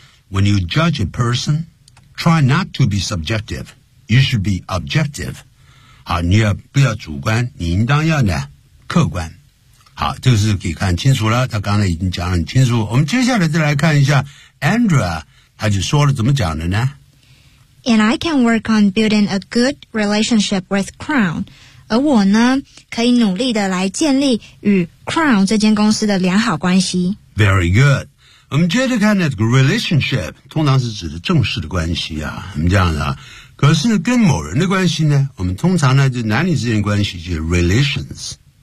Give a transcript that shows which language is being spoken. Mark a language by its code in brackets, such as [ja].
[en] When you judge a person， try not to be subjective， you should be objective。 [zh] 啊，你要不要主观？你应当要呢客观。好，这个是可以看清楚了，他刚才已经讲得很清楚。我们接下来再来看一下 Andrea， 他就说了怎么讲的呢 [en] ？And I can work on building a good relationship with Crown， [zh] 而我呢，可以努力的来建立与 Crown 这间公司的良好关系。 [en] Very good。 [zh] 我们接着看呢，这个 relationship 通常是指的正式的关系啊，我们这样子啊。可是呢跟某人的关系呢，我们通常呢就男女之间关系就是 relations。